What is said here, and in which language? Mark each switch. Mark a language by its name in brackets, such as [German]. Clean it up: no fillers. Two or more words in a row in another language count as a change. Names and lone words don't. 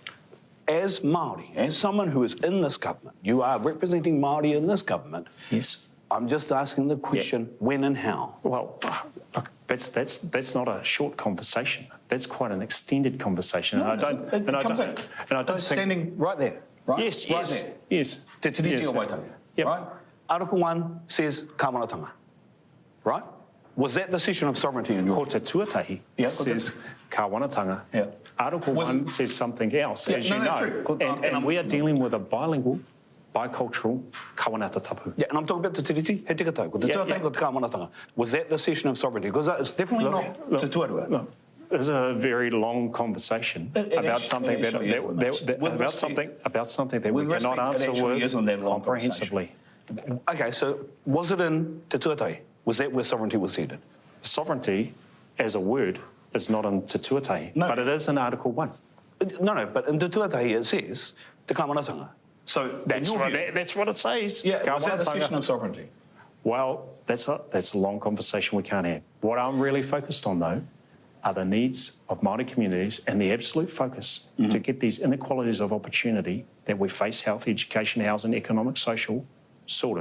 [English] As Māori, as someone who is in this government, you are representing Māori in this government. I'm just asking the question, when and how? Well, look, that's not a short conversation. That's quite an extended conversation. No, and I don't think standing right there, right? Yes. Te tiriti o Waitangi, right? Article 1 says kawanatanga, right? Was that the cession of sovereignty in your... [Māori] Ko te tuatahi says kawanatanga. [English] Article 1 says something else, as you know. And we are dealing with a bilingual, bicultural [Māori] kawanata tapu. [English] And I'm talking about [Māori] te tiriti, he tika tau, ko te tuatahi, ko te kawanatanga. [English] Was that the cession of sovereignty? Because it's definitely not [Māori] te tuarua. [English] There's a very long conversation about something that we cannot answer with comprehensively. Okay, so was it in [Māori] te tuatahi? [English] Was that where sovereignty was ceded? Sovereignty, as a word, is not in [Māori] te tuatahi, [English] but it is in Article 1. No, but in [Māori] te tuatahi [English] it says [Māori] te kawanatanga. [English] So that's what it says. Was that the cession of sovereignty? Well, that's a long conversation we can't have. What I'm really focused on, though, are the needs of Māori communities and the absolute focus to get these inequalities of opportunity that we face, health, education, housing, economic, social, sorted.